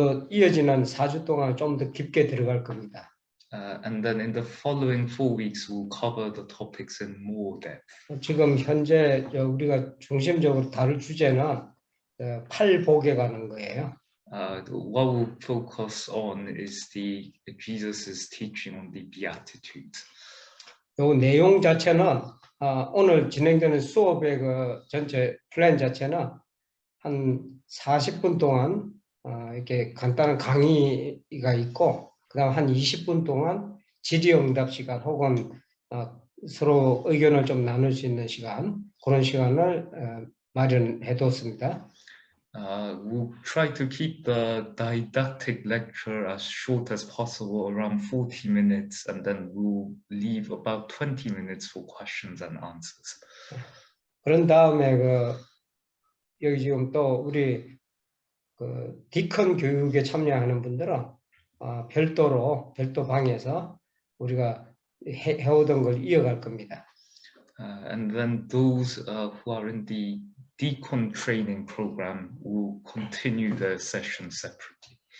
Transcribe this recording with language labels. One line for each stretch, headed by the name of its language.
Korean: 이어지는 4주 동안 좀 더 깊게 들어갈 겁니다.
English: And then in the following 4 weeks, we'll cover the topics in more depth.
Korean: 지금 현재 우리가 중심적으로 다룰 주제는 팔복에 관한 거예요.
English: What we'll focus on is Jesus's teaching on the Beatitudes.
Korean: 요 내용 자체는 오늘 진행되는 수업의 전체 플랜 자체는 한 40분 동안 이렇게 간단한 강의가 있고, 그다음 한 20분 동안 질의응답 시간 혹은 서로 의견을 좀 나눌 수 있는 시간, 그런 시간을 마련해뒀습니다.
English: We'll try to keep the didactic lecture as short as possible, around 40 minutes, and then we'll leave about 20 minutes for questions and answers.
Korean: 그런 다음에 여기 지금 또 우리 디컨 교육에 참여하는 분들은 별도 방에서 우리가 해오던 걸 이어갈 겁니다.
English: And then those who are in the deacon training program will continue the session separately.